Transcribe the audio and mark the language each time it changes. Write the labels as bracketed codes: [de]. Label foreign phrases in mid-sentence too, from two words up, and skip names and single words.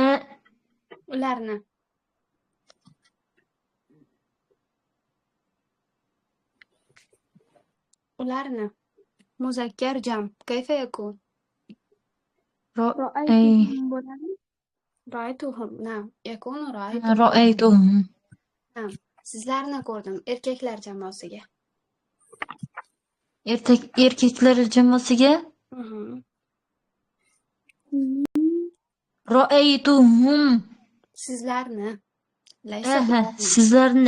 [ar] Ularni. مذكر جمع. كيف يكون? [uz] ra'aytuhum bo'ladi. [ar] رأيتهم. نعم. يكون رأيتهم. نعم. [uz] Sizlarni ko'rdim erkaklar jamoasiga. Erkaklar jamoasiga Ra'aytuhum. Sizlarni. Laysa Aha, ularni. sizlarni.